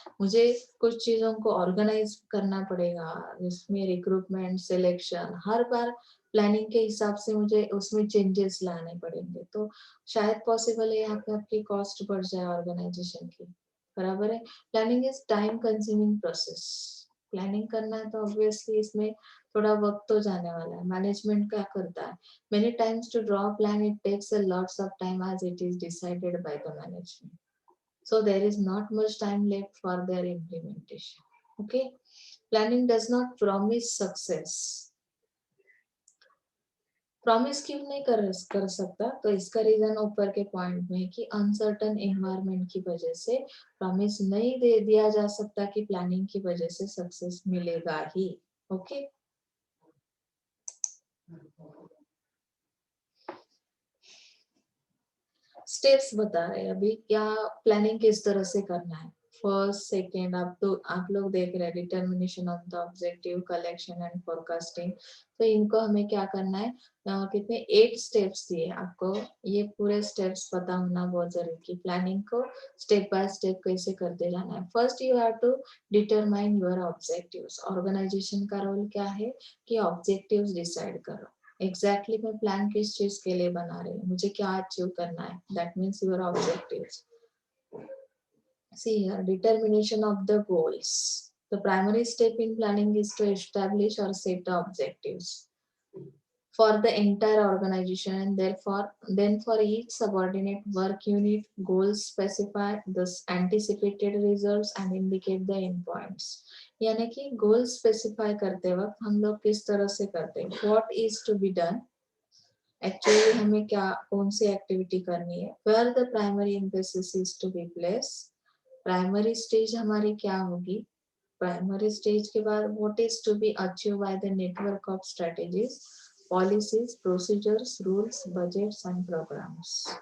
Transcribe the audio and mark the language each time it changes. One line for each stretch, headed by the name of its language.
Hindi: मुझे कुछ चीजों को ऑर्गेनाइज करना पड़ेगा, जिसमें रिक्रूटमेंट, सिलेक्शन, हर बार प्लानिंग के हिसाब से मुझे उसमें चेंजेस लाने पड़ेंगे, तो शायद पॉसिबल है यहाँ पे आपकी कॉस्ट बढ़ जाए ऑर्गेनाइजेशन की। बराबर है।
English: Planning is time consuming process.
Hindi: Planning करना है तो ऑब्वियसली इसमें थोड़ा वक्त तो जाने वाला है। मैनेजमेंट क्या करता है?
English: Many times to draw a plan, it takes a lots of time as it is decided by the management. So there is not much time left for their implementation. Okay. Planning does not promise success.
Hindi: Promise क्यों नहीं कर सकता? तो इसका reason ऊपर के point में है कि अनसर्टन एनवायरनमेंट की वजह से प्रॉमिस नहीं दे दिया जा सकता कि प्लानिंग की वजह से सक्सेस मिलेगा ही। ओके। स्टेप्स बता रहे हैं अभी, क्या प्लानिंग किस तरह से करना है। फर्स्ट, सेकेंड, आप लोग देख रहे हैं determination of the objective, collection and forecasting. तो इनको हमें क्या करना है? कितने 8 स्टेप्स दिए आपको, ये पूरे स्टेप्स पता होना बहुत जरूरी कि प्लानिंग को स्टेप बाय स्टेप कैसे करते जाना है।
English: First you have to determine your objectives.
Hindi: Organisation का रोल क्या है कि ऑब्जेक्टिव्स डिसाइड करो। एग्जैक्टली मैं प्लान किस चीज के लिए बना रही हूँ, मुझे क्या अचीव करना है,
English: That means your objectives. See here, determination of the goals. The primary step in planning is to establish or set the objectives for the entire organization, and therefore then for each subordinate work unit, goals specify the anticipated results and indicate the endpoints.
Hindi: यानी कि गोल specify करते वक्त हम लोग किस तरह से करते हैं,
English: what is to be done,
Hindi: actually हमें क्या कौन सी एक्टिविटी करनी है,
English: where the primary emphasis is to be place,
Hindi: primary stage हमारी क्या होगी, प्राइमरी स्टेज के बाद
English: What is to be achieve by the network of strategies, policies, procedures, rules, budgets and programmes.